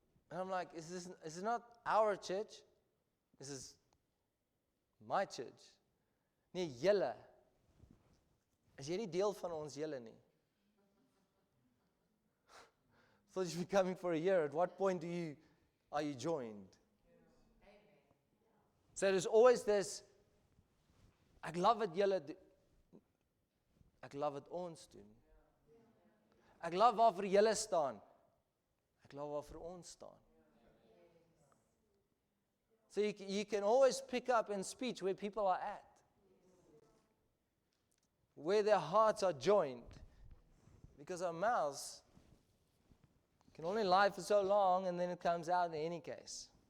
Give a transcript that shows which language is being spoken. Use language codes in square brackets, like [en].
[en] And I'm like, is this not our church? This is my church. [af] Nee, julle. Is jy nie deel van ons julle nie? [en] Thought you'd be coming for a year. At what point are you joined? So there's always this, [af] ek love het julle ek love het ons doen. Ek love waarvoor julle staan. Ek love waarvoor ons staan. [en] So you can always pick up in speech where people are at. Where their hearts are joined. Because our mouths can only lie for so long and then it comes out in any case.